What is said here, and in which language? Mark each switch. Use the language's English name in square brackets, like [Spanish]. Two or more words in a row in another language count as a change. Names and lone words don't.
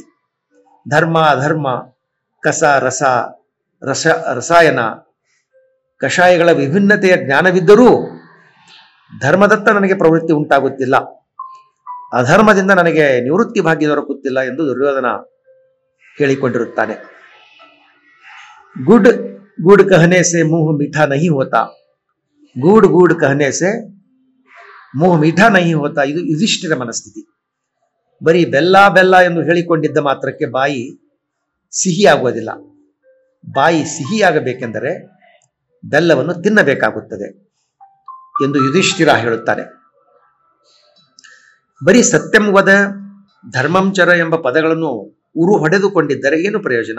[Kannada] ಧರ್ಮ ಅಧರ್ಮ, ಕಸ ರಸ, ರಸಾಯನ, ಕಷಾಯಗಳ ವಿಭಿನ್ನತೆಯ ಜ್ಞಾನವಿದ್ದರೂ ಧರ್ಮದತ್ತ ನನಗೆ ಪ್ರವೃತ್ತಿ ಉಂಟಾಗುತ್ತಿಲ್ಲ, ಅಧರ್ಮದಿಂದ ನನಗೆ ನಿವೃತ್ತಿ ಭಾಗ್ಯ ದೊರಕುತ್ತಿಲ್ಲ ಎಂದು ದುರ್ಯೋಧನ ಹೇಳಿಕೊಂಡಿರುತ್ತಾನೆ. [Hindi] ಗುಡ್ गुड़ कहने से मुंह मीठा नहीं होता, गूढ़ गूढ़ कहने से मुंह मीठा नहीं होता. [Kannada] ಇದು ಯುಧಿಷ್ಠಿರ ಮನಸ್ಥಿತಿ. ಬರೀ ಬೆಲ್ಲ ಬೆಲ್ಲ ಎಂದು ಹೇಳಿಕೊಂಡಿದ್ದ ಮಾತ್ರಕ್ಕೆ ಬಾಯಿ ಸಿಹಿಯಾಗುವುದಿಲ್ಲ. ಬಾಯಿ ಸಿಹಿಯಾಗಬೇಕೆಂದರೆ ಬೆಲ್ಲವನ್ನು ತಿನ್ನಬೇಕಾಗುತ್ತದೆ ಎಂದು ಯುಧಿಷ್ಠಿರ ಹೇಳುತ್ತಾನೆ. ಬರೀ [Sanskrit] ಸತ್ಯಂ ವದ ಧರ್ಮಂಚರ [Kannada] ಎಂಬ ಪದಗಳನ್ನು ಉರು ಹೊಡೆದುಕೊಂಡಿದ್ದರೆ ಏನು ಪ್ರಯೋಜನ?